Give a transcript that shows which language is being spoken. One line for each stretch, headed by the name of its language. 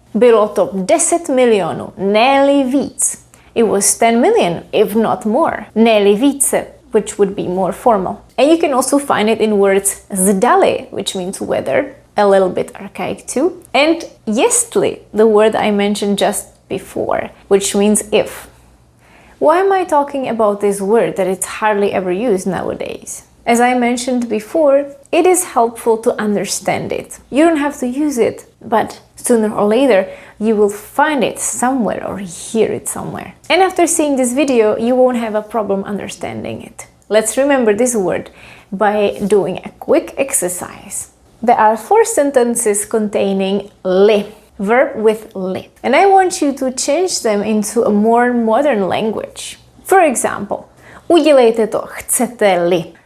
Czech: Bylo to 10 milionů, ne-li víc.
English: It was 10 million, if not more.
Czech: Ne-li více,
English: which would be more formal. And you can also find it in words zdali, which means whether, a little bit archaic too. And jestli, the word I mentioned just before, which means if. Why am I talking about this word that it's hardly ever used nowadays? As I mentioned before, it is helpful to understand it. You don't have to use it, but sooner or later you will find it somewhere or hear it somewhere. And after seeing this video, you won't have a problem understanding it. Let's remember this word by doing a quick exercise. There are 4 sentences containing li, verb with li. And I want you to change them into a more modern language. For example,
Czech: udělejte to, chcete-li.